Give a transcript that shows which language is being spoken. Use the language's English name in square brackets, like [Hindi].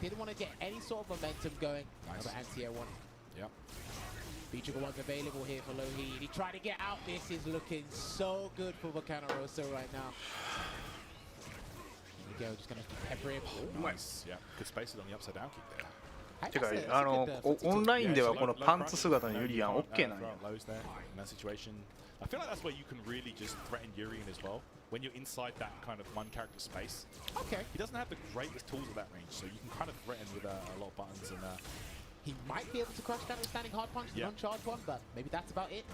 [English] Didn't want to get any sort of momentum going. Nice. Another anti-air one. Yep. V-Trigger one's available here for Lohi. He tried to get out. This is looking so good for Volcano Rosso right now. There we go. Just going to pepper him. Oh, nice. Yeah. Good spaces on the upside down kick there. [Japanese] てかオンラインではこのパンツ姿のユリアン OK なんや。 [English] In that situation, I feel like that's where you can really just threaten Yurian as well. When you're inside that kind of one character space. Okay. He doesn't have the greatest tools at that range, so you can kind of threaten with a lot of buttons and. He might be able to crush that with standing hard punch, the non-charge one, but maybe that's about it.